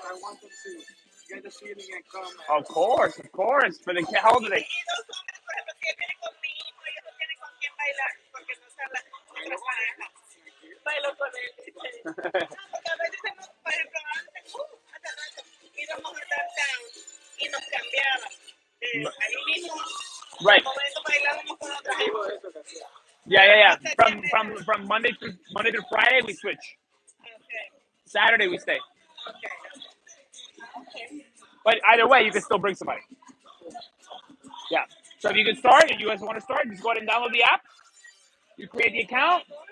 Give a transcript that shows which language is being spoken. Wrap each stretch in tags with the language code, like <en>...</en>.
<en>I want them to get the feeling and come. Of course. For the kid, how old are they?</en> <es>Y dos hombres, por ejemplo, que vienen con mi hijo, ellos no tienen con quién bailar porque no están las otras parejas. Bailo con él. Porque a veces, por ejemplo, antes, hace rato, íbamos a downtown y nos cambiaban. Ahí mismo,</es> <en>Right.</en> <es>momento bailábamos con otra gente.</es> <en>Yeah. From Monday through Friday we switch. Okay. Saturday we stay. Okay. But either way, you can still bring somebody. Yeah. So if you can start, if you guys want to start, just go ahead and download the app. You create the account.</en>